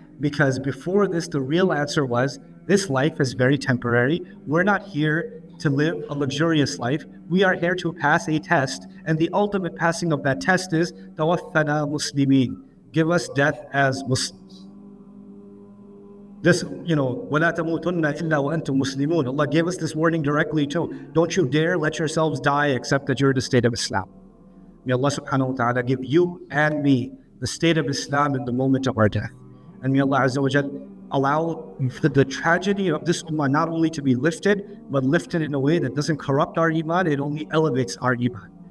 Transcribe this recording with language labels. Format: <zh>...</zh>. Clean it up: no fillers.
<en>Because before this, the real answer was, this life is very temporary. We're not here to live a luxurious life. We are here to pass a test, and the ultimate passing of that test is</en> <ar>tawaffana muslimin.</ar> <en>Give us death as Muslims.</en> <ar>This, وَلَا تَمُوتُنَّ إِلَّا وَأَنْتُمْ مُسْلِمُونَ.</ar> <en>Allah gave us this warning directly too. Don't you dare let yourselves die except that you're in the state of Islam. May Allah subhanahu wa ta'ala give you and me the state of Islam in the moment of our death. And may Allah Azza wa Jal allow the tragedy of this ummah not only to be lifted, but lifted in a way that doesn't corrupt our iman, it only elevates our iman.</en>